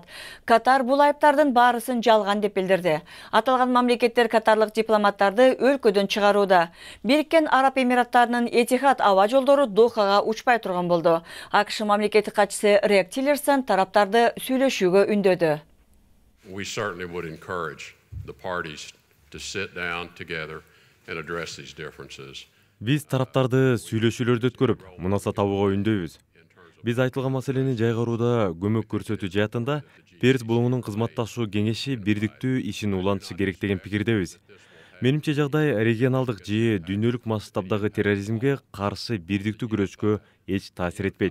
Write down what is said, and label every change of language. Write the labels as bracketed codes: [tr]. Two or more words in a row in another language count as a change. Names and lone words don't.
[ky] Катар бул айыптардын баарысын жалган деп билдирди. Аталган мамлекеттер катарлык дипломаттарды өлкөдөн чыгарууда. Бириккен Араб Эмираттарынын Этихад аба жолдору Дохага учпай турган болду. AQSh мамлекеттик катчысы Тиллерсон тараптарды сүйлөшүүгө үндөдү. [en] We certainly would encourage the parties to sit down together and address these differences. [ky] Биз тараптарды сүйлөшүүлөрдү өткөрүп, мунаса табууга үндөйбүз. Биз айтылган маселени жайгарууда көмөк көрсөтүү жаатында Перс булуңунун кызматташуу кеңеши бирдиктүү ишин улантышы керек деген пикирдебиз. Менимче жагдай регионалдык же дүйнөлүк масштабдагы терроризмге каршы бирдиктүү күрөшкө эч таасир этпейт.